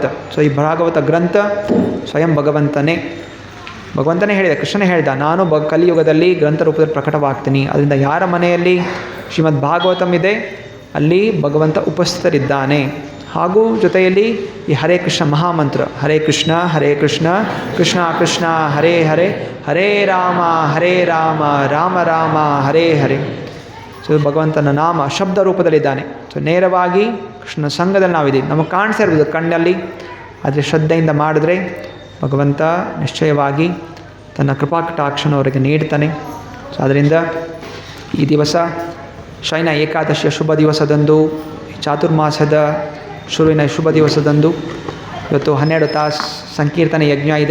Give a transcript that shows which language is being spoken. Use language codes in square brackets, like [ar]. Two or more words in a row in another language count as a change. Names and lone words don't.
[kn] ಸೊ ಈ ಭಾಗವತ ಗ್ರಂಥ ಸ್ವಯಂ ಭಗವಂತನೇ ಹೇಳಿದ, ಕೃಷ್ಣನೇ ಹೇಳ್ದ, ನಾನು ಕಲಿಯುಗದಲ್ಲಿ ಗ್ರಂಥ ರೂಪದಲ್ಲಿ ಪ್ರಕಟವಾಗ್ತೀನಿ. ಅದರಿಂದ ಯಾರ ಮನೆಯಲ್ಲಿ ಶ್ರೀಮದ್ ಭಾಗವತಂ ಇದೆ ಅಲ್ಲಿ ಭಗವಂತ ಉಪಸ್ಥಿತರಿದ್ದಾನೆ. ಹಾಗೂ ಜೊತೆಯಲ್ಲಿ ಈ ಹರೇ ಕೃಷ್ಣ ಮಹಾಮಂತ್ರ, [sa] ಹರೇ ಕೃಷ್ಣ ಕೃಷ್ಣ ಕೃಷ್ಣ ಹರೇ ಹರೇ, ಹರೇ ರಾಮ ರಾಮ ರಾಮ ಹರೇ ಹರೇ. [kn] ಸೊ ಭಗವಂತನ ನಾಮ ಶಬ್ದ ರೂಪದಲ್ಲಿದ್ದಾನೆ. ಸೊ ನೇರವಾಗಿ ಕೃಷ್ಣನ ಸಂಘದಲ್ಲಿ ನಾವಿದ್ದೀವಿ, ನಮಗೆ ಕಾಣಿಸ್ತಾ ಇರ್ಬೋದು ಕಣ್ಣಲ್ಲಿ, ಆದರೆ ಶ್ರದ್ಧೆಯಿಂದ ಮಾಡಿದ್ರೆ ಭಗವಂತ ನಿಶ್ಚಯವಾಗಿ ತನ್ನ ಕೃಪಾಕಟಾಕ್ಷನ ಅವರಿಗೆ ನೀಡ್ತಾನೆ. ಸೊ ಅದರಿಂದ ಈ ದಿವಸ ಶಯನ ಏಕಾದಶಿಯ ಶುಭ ದಿವಸದಂದು, ಚಾತುರ್ಮಾಸದ ಶುರುವಿನ ಶುಭ ದಿವಸದಂದು ಇವತ್ತು 12 ತಾಸು ಸಂಕೀರ್ತನೆ ಯಜ್ಞ ಇದೆ.